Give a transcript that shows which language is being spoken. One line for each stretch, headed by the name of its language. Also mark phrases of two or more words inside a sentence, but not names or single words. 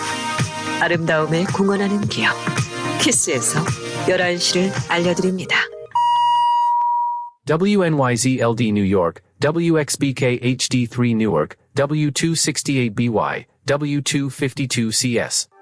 Korean: 아름다움에 공헌하는 기업. 키스에서 11시를 알려드립니다. WNYZ-LD New York, WXBK HD3 Newark, W268BY, W252CS.